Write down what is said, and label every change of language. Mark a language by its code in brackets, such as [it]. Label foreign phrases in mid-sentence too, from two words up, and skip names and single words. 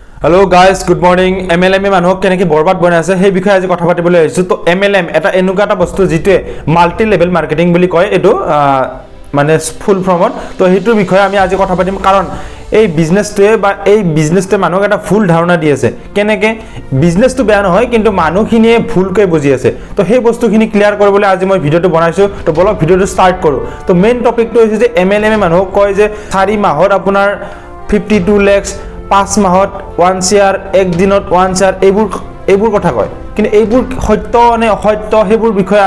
[en] hello guys good morning [as] MLM মানুহক কেনেকৈ বৰবাদ বনায় আছে সেই বিষয়ে আজি কথা পাতিবলৈ আহিছো তো MLM এটা এনেকুৱা এটা বস্তু যেটো [en] multi level marketing [as] বুলি কয় এটো মানে [en] full form [as] তো হেতুৰ বিষয়ে আমি আজি কথা পাতিম কাৰণ এই বিজনেসটোৱে বা এই বিজনেসতে মানুহক এটা ফুল ধাৰণা দি আছে কেনেকে বিজনেসটো বেয়া নহয় কিন্তু মানুহখিনিয়ে ভুলকৈ বুজি আছে তো সেই বস্তুখিনি ক্লিয়াৰ কৰিবলৈ আজি মই ভিডিওটো বনাইছো তো বলক ভিডিওটো স্টাৰ্ট কৰো তো [en] main topic [as] হৈছে যে MLM মানুহক কয় যে 4 মাহত আপোনাৰ 52 লাখ 5 মাহত 1 শেয়ার এক দিনত 1 শেয়ার এইবোৰ কথা কয় কিন্তু এইবোৰ সত্য নে অসত্য হেবোৰ বিষয়ে